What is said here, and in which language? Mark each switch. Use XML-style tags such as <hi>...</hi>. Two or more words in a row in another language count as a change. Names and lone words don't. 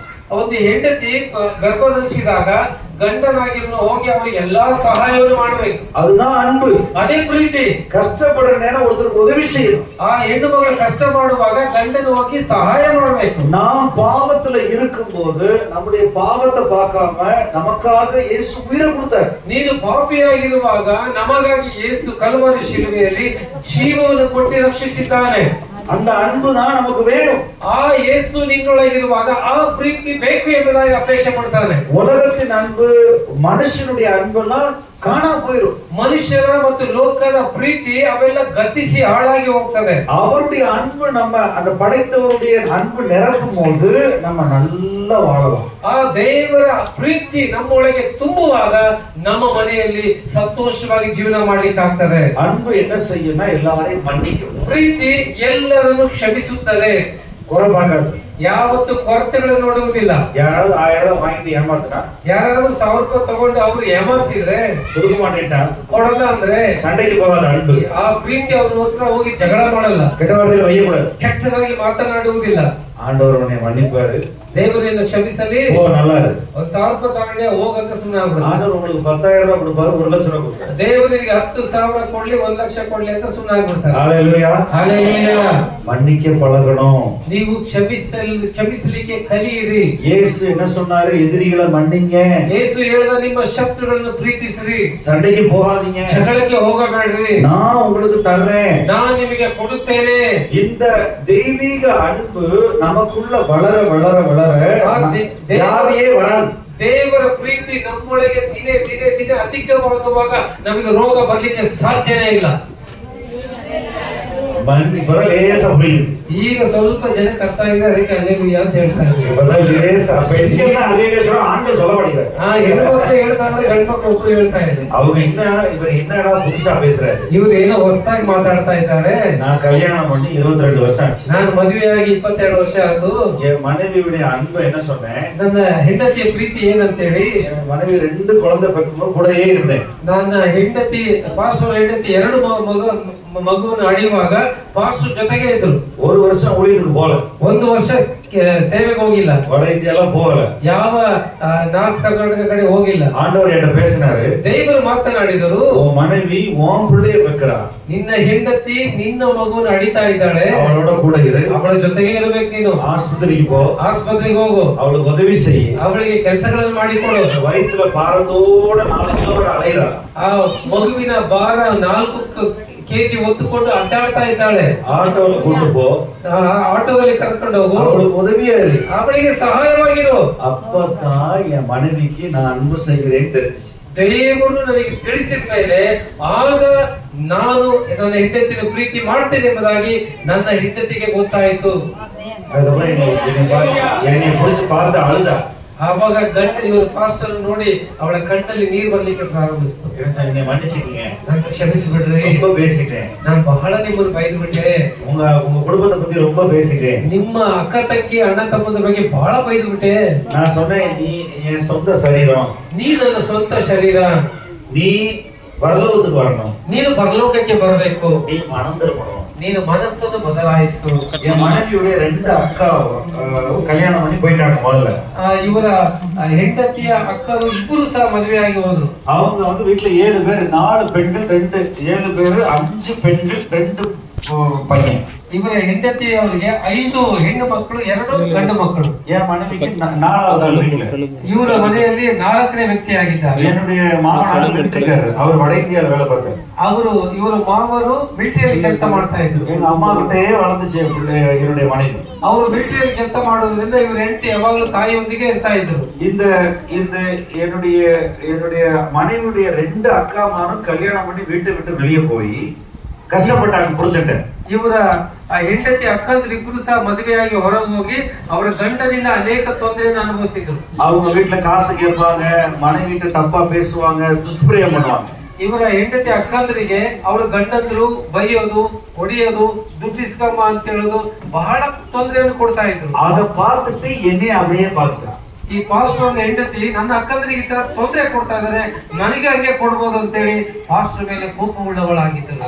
<kn>ಒಂದು ಹೆಂಡತಿ ಗರ್ಭಧರಿಸಿದಾಗ ಗಂಡನಾಗಿ ಹೋಗಿ ಅವರಿಗೆ ಎಲ್ಲಾ ಸಹಾಯವನ್ನು ಮಾಡಬೇಕು.</kn> <ta>அதுதான் அன்பு.</ta> <kn>ಅದೇ ಪ್ರೀತಿ.</kn> <ta>கஷ்டப்படுற நேரம் ஒருத்தருக்கு உதவி செய்யணும்.</ta> <kn>ಆ ಹೆಣ್ಣು ಮಗಳು ಕಷ್ಟ ಮಾಡುವಾಗ ಗಂಡನ ಹೋಗಿ ಸಹಾಯ ಮಾಡಬೇಕು.</kn> <ta>நாம் பாவத்துல இருக்கும்போது நம்முடைய பாவத்தை பார்க்காம நமக்காக இயேசு உயிரை கொடுத்தார்.</ta> <kn>ನೀನು ಪಾಪಿಯಾಗಿರುವಾಗ ನಮಗಾಗಿ ಯೇಸು ಕಲ್ವರಿ ಶಿಲುಬೆಯಲ್ಲಿ ಜೀವವನ್ನು ಕೊಟ್ಟು ರಕ್ಷಿಸಿದ್ದಾನೆ.</kn> <ta>அந்த அன்பு தான் நமக்கு வேணும்.</ta> <kn>ಆ ಯೇಸು ನಿನ್ನೊಳಗಿರುವಾಗ ಆ ಪ್ರೀತಿ ಬೇಕು ಎಂಬುದಾಗಿ ಅಪೇಕ್ಷೆ ಪಡ್ತಾನೆ.</kn> <ta>உலகத்தின் அன்பு மனுஷனுடைய அன்பெல்லாம் ಕಾಣಾ போயிரும்.</ta> <kn>ಮನುಷ್ಯರ ಮತ್ತು ಲೋಕದ ಪ್ರೀತಿ ಅವೆಲ್ಲ ಗತಿಸಿ ಹಾಳಾಗಿ ಹೋಗ್ತದೆ.</kn> <ta>அவருடைய அன்பு நம்ம அந்த படைத்தவருடைய அன்பு நிரப்பும் போது நம்ம நல்லா வாழலாம்.</ta> <kn>ಆ ದೇವರ ಪ್ರೀತಿ ನಮ್ಮೊಳಗೆ ತುಂಬುವಾಗ ನಮ್ಮ ಮನೆಯಲ್ಲಿ ಸಂತೋಷವಾಗಿ ಜೀವನ ಮಾಡ್ಲಿಕ್ಕೆ ಆಗ್ತದೆ.</kn> <ta>அன்பு என்ன செய்யும்னா எல்லாரையும் மன்னிக்கும்.</ta> <kn>ಪ್ರೀತಿ ಎಲ್ಲರನ್ನು ಕ್ಷಮಿಸುತ್ತದೆ.</kn> <ta>குறைபாக்காது.</ta> <kn>ಯಾವತ್ತು ಕೊರತೆಗಳನ್ನು ನೋಡುವುದಿಲ್ಲ.</kn> <ta>ಯಾರಾದ್ರೂ 1000 வாங்கிட்டு ஏமாத்துனா,</ta> <kn>ಯಾರಾದ್ರೂ 1000 ರೂಪಾಯಿ ತಗೊಂಡು ಅವ್ರು ಏಮಾರಿಸಿದ್ರೆ,</kn> <ta>கொடுக்க மாட்டேன்டா,</ta> <kn>ಕೊಡಲ್ಲ ಅಂದ್ರೆ</kn> <ta>சண்டைக்கு போகாத அன்பு.</ta> <kn>ಆ ಪ್ರೀತಿ ಅವ್ರ ಹತ್ರ ಹೋಗಿ ಜಗಳ ಮಾಡಲ್ಲ.</kn> <ta>கெட்ட வார்த்தையில ಒಯ್ಯக்கூடாது.</ta> <kn>ಕೆಟ್ಟದಾಗಿ ಮಾತನಾಡುವುದಿಲ್ಲ.</kn> <ta>ஆண்டவர் உன்னை மன்னிப்பாரு.</ta> <kn>ದೇವರನ್ನು ಕ್ಷಮಿಸಲಿ.</kn> <ta>ஓ நல்லா இரு.</ta> <kn>1000 ರೂಪಾಯಿ ತಗೊಂಡೆ ಹೋಗಂತ ಸುಮ್ಮನೆ ಆಗ್ಬಿಡು.</kn> <ta>ஆண்டவர் உங்களுக்கு 10,000 ரூபாய் கொடுப்பாரு, 1 லட்சம் ரூபாய் கொடுப்பாரு.</ta> <kn>ದೇವರಿಗೆ 10,000 ಕೊಡ್ಲಿ 1 ಲಕ್ಷ ಕೊಡ್ಲಿ ಅಂತ ಸುಮ್ಮನೆ ಆಗ್ಬಿಡ್ತಾರೆ.</kn> <ta>ஹalleluya.</ta> <kn>ಹಲ್ಲೆಲೂಯಾ.</kn> <ta>மன்னிக்க பழகணும்.</ta> <kn>ನೀವು ಕ್ಷಮಿಸಲಿಕ್ಕೆ ಕಲಿಯಿರಿ.</kn> <ta>இயேசு என்ன சொன்னாரு? எதிரிகளை மன்னிங்க.</ta> <kn>ಯೇಸು ಹೇಳಿದ ನಿಮ್ಮ ಶತ್ರುಗಳನ್ನು ಪ್ರೀತಿಸಿರಿ.</kn> <ta>சண்டைக்கு போகாதீங்க.</ta> <kn>ಜಗಳಕ್ಕೆ ಹೋಗಬೇಡ್ರಿ.</kn> <ta>நான் உங்களுக்கு தர்றேன்.</ta> <kn>ನಾನು ನಿಮಗೆ ಕೊಡುತ್ತೇನೆ.</kn> <ta>இந்த தெய்வீக அன்பு நமக்குள்ள வளர வளர வளர ಯಾರಿಯೇ வராது.</ta> <kn>ದೇವರ ಪ್ರೀತಿ ನಮ್ಮೊಳಗೆ ದಿನೇ ದಿನೇ ದಿನೇ ಅಧಿಕವಾಗುವಾಗ ನಮಗೆ ರೋಗ ಬರ್ಲಿಕ್ಕೆ ಸಾಧ್ಯನೇ ಇಲ್ಲ.</kn> <ta>இப்பதான் லேசா புரியுது.</ta> <kn>ಈಗ ಸ್ವಲ್ಪ ಜನಕ್ಕೆ ಅರ್ಥ ಆಗಿದೆ, ಅದಕ್ಕೆ ಹಲ್ಲೆಲೂಯಾ ಅಂತ ಹೇಳ್ತಾರೆ.</kn> <ta>இப்பதான் லேசா பெண்கள் ஹல்லேலூயா சொல்ற, ஆண்கள் சொல்ல மாட்டேங்கிறாங்க.</ta> <kn>ಹೆಣ್ಮಕ್ಳು ಹೇಳ್ತಾರೆ, ಗಂಡು ಮಕ್ಕಳು ಒಬ್ರು ಹೇಳ್ತಾ ಇದ್ದಾರೆ.</kn> <ta>அவங்க இவர் என்னடா புதுசா பேசுறாரு,</ta> <kn>ಇವರು ಏನೋ ಹೊಸದಾಗಿ ಮಾತಾಡ್ತಾ ಇದ್ದಾರೆ.</kn> <ta>நான் கல்யாணம் பண்ணி 22 வருஷம் ஆச்சு.</ta> <kn>ನಾನು ಮದುವೆಯಾಗಿ 22 ವರ್ಷ ಆಯ್ತು.</kn> <ta>என் மனைவியுடைய அன்பு என்ன சொன்னேன்,</ta> <kn>ನನ್ನ ಹೆಂಡತಿಯ ಪ್ರೀತಿ ಏನಂತೇಳಿ,</kn> <ta>என் மனைவி 2 குழந்தை பெக்கும்போது கூடயே இருந்தேன்.</ta> <kn>ನನ್ನ ಹೆಂಡತಿ ಪಾಸ್ಟರ್ ಹೆಂಡತಿ 2 ಮಗುವನ್ನು ಅಡಿಯುವಾಗ ಪಾಸ್ಟರ್ ಜೊತೆಗೆ ಇದ್ರು.</kn> <ta>1 வருஷம் ஊழியத்துக்கு போல,</ta> <kn>1 ವರ್ಷ ಸೇವೆಗೆ ಹೋಗಿಲ್ಲ.</kn> <ta>வட இந்தியாலாம் போகல,</ta> <kn>ಯಾವ ನಾರ್ತ್ ಕರ್ನಾಟಕ ಕಡೆ ಹೋಗಿಲ್ಲ.</kn> <ta>ஆண்டவர் என்கிட்ட பேசினாரு,</ta> <kn>ದೇವರು ಮಾತನಾಡಿದರು,</kn> <ta>உன் மனைவி உன் பிள்ளைய பெக்கிறா,</ta> <kn>ನಿನ್ನ ಹೆಂಡತಿ ನಿನ್ನ ಮಗುವನ್ನು ಅಡಿತಾ ಇದ್ದಾಳೆ,</kn> <ta>அவளோட கூட இரு,</ta> <kn>ಅವಳ ಜೊತೆಗೆ ಇರಬೇಕು. ನೀನು</kn> <ta>ஆஸ்பத்திரிக்கு போ,</ta> <kn>ಆಸ್ಪತ್ರೆಗೆ ಹೋಗು,</kn> <ta>அவளுக்கு உதவி செய்,</ta> <kn>ಅವಳಿಗೆ ಕೆಲಸಗಳನ್ನು ಮಾಡಿಕೊಡು.</kn> <ta>வயிற்றுல பாரத்தோட 4 கிலோமீಟರ್ அலைறா,</ta> <kn>ಆ ಮಗುವಿನ ಭಾರ 4 kg ಹೊತ್ತುಕೊಂಡು ಅಡ್ಡಾಡ್ತಾ ಇದ್ದಾಳೆ.</kn> <ta>ஆட்டோல கூட்டு போ,</ta> <kn>ಆಟೋದಲ್ಲಿ ಕರ್ಕೊಂಡು ಹೋಗು,</kn> <ta>அவளுக்கு உதவியா இரு,</ta> <kn>ಅವಳಿಗೆ ಸಹಾಯವಾಗಿರು.</kn> <ta>அப்பதான் என் மனைவிக்கு நான் அன்பு செய்கிறேன்னு தெரிஞ்சிச்சு.</ta> <kn>ದೇವರು ನನಗೆ ತಿಳಿಸಿದ ಮೇಲೆ ಆಗ ನಾನು ನನ್ನ ಹೆಂಡತಿನ ಪ್ರೀತಿ ಮಾಡ್ತೇನೆ ಎಂಬುದಾಗಿ ನನ್ನ ಹೆಂಡತಿಗೆ ಗೊತ್ತಾಯಿತು.</kn> <ta>அதுக்கப்புறம் என்னை பிடிச்சு பார்த்து அழுதா.</ta> <kn>ಆವಾಗ ಗಂಡ ಇವರು ಪಾಸ್ಟರ್ ನೋಡಿ ಅವಳ ಕಣ್ಣಲ್ಲಿ ನೀರು ಬರ್ಲಿಕ್ಕೆ ಪ್ರಾರಂಭಿಸಿತು.</kn> <ta>என்னை மன்னிச்சுக்கங்க,</ta> <kn>ನಾನು ಕ್ಷಮಿಸಿಬಿಡ್ರಿ,</kn> <ta>ரொம்ப பேசிட்டேன்,</ta> <kn>ನಾನು ಬಹಳ ನಿಮ್ಮನ್ನು ಬೈದು ಬಿಟ್ಟೆ,</kn> <ta>உங்க குடும்பத்தை பத்தி ரொம்ப பேசிட்டேன்,</ta> <kn>ನಿಮ್ಮ ಅಕ್ಕ ತಂಗಿ ಅಣ್ಣ ತಮ್ಮಂದ್ರ ಬಗ್ಗೆ ಬಹಳ ಬೈದು ಬಿಟ್ಟೆ.</kn> <ta>நான் சொன்னேன், நீ என் சொந்த சரீரம்,</ta> <kn>ನೀ ನನ್ನ ಸ್ವಂತ ಶರೀರ,</kn> <ta>நீ பரலோகத்துக்கு வரணும்,</ta> <kn>ನೀನು ಪರಲೋಕಕ್ಕೆ ಬರಬೇಕು,</kn> <ta>நீ மனம் திரும்பணும்.</ta> <kn>ನೀನು ಮನಸ್ಸನ್ನು ಬದಲಾಯಿಸು.</kn> <ta>என் மனைவியுடைய 2 அக்கா கல்யாணம் பண்ணி போயிட்டாங்க. முதல்ல</ta> <kn>ಇವರ ಹೆಂಡತಿಯ ಅಕ್ಕರು ಇಬ್ಬರು ಸಹ ಮದುವೆಯಾಗಿ ಹೋದ್ರು.</kn> <ta>அவங்க வந்து வீட்டுல 7 பேர், 4 பெண்கள் 2, 7 பேர், 5 பெண்கள் 2 பையன்.</ta> <kn>ಇವರ ಹೆಂಡತಿಯವರಿಗೆ 5 ಹೆಣ್ಣು ಮಕ್ಕಳು, 2 ಗಂಡು ಮಕ್ಕಳು.</kn> <ta>என் மனைவிக்கு 4வது ஆள் வீட்டுல.</ta> <kn>ಇವರ ಮನೆಯಲ್ಲಿ 4ನೇ ವ್ಯಕ್ತಿಯಾಗಿದ್ದಾರೆ.</kn> <ta>என்னுடைய மாமனார் மிலிட்டரிக்காரர், அவர் வட இந்தியாவில் வேலை பார்த்தார்.</ta> <kn>ಇವರ ಮಾವರು ಮಿಲಿಟರಿಯಲ್ಲಿ ಕೆಲಸ ಮಾಡ್ತಾ ಇದ್ರು.</kn> <ta>எங்க அம்மா கிட்டயே வளர்ந்துச்சு என்னுடைய மனைவி.</ta> <kn>ಅವರು ಮಿಲಿಟರಿಯಲ್ಲಿ ಕೆಲಸ ಮಾಡೋದ್ರಿಂದ ಇವ್ರ ಹೆಂಡತಿ ಯಾವಾಗಲೂ ತಾಯಿಯೊಂದಿಗೆ ಇರ್ತಾ ಇದ್ರು.</kn> <ta>இந்த என்னுடைய மனைவியுடைய 2 அக்காமாரும் கல்யாணம் பண்ணி வீட்டை விட்டு வெளியே போய் கஷ்டப்பட்டாங்க புரிஞ்சுட்டு.</ta> <kn>ಇವರ ಹೆಂಡತಿ ಅಕ್ಕಂದ್ರು ಇಬ್ರು ಸಹ ಮದುವೆಯಾಗಿ ಹೊರಗೆ ಹೋಗಿ ಅವರ ಗಂಡನಿಂದ ಅನೇಕ ತೊಂದರೆಯನ್ನು ಅನುಭವಿಸಿದ್ರು.</kn> <ta>அவங்க வீட்டுல காசு கேட்பாங்க, மனைவிட்ட தப்பா பேசுவாங்க, துஷ்பிரயம் பண்ணுவாங்க.</ta> <kn>ಇವರ ಹೆಂಡತಿ ಅಕ್ಕಂದ್ರಿಗೆ ಅವ್ರ ಗಂಡಂದ್ರು ಬೈಯೋದು, ಹೊಡಿಯೋದು, ದುಡ್ಡು ಇಸ್ಕಮ್ಮ ಅಂತ ಹೇಳೋದು, ಬಹಳ ತೊಂದರೆಯನ್ನು ಕೊಡ್ತಾ ಇದ್ರು.</kn> <ta>அதை பார்த்துட்டு என்னைய அப்படியே பார்த்துட்டான்.</ta> <kn>ಈ ಪಾಸ್ಟರ್ ಹೆಂಡತಿ ನನ್ನ ಅಕ್ಕಂದ್ರಿಗೆ ಈ ತರ ತೊಂದರೆ ಕೊಡ್ತಾ ಇದಾರೆ, ನನಗೆ ಹಂಗೆ ಕೊಡ್ಬೋದು ಅಂತೇಳಿ ಪಾಸ್ಟರ್ ಮೇಲೆ ಕೋಪ ಉಳ್ಳವಳಾಗಿದ್ದಳು.</kn>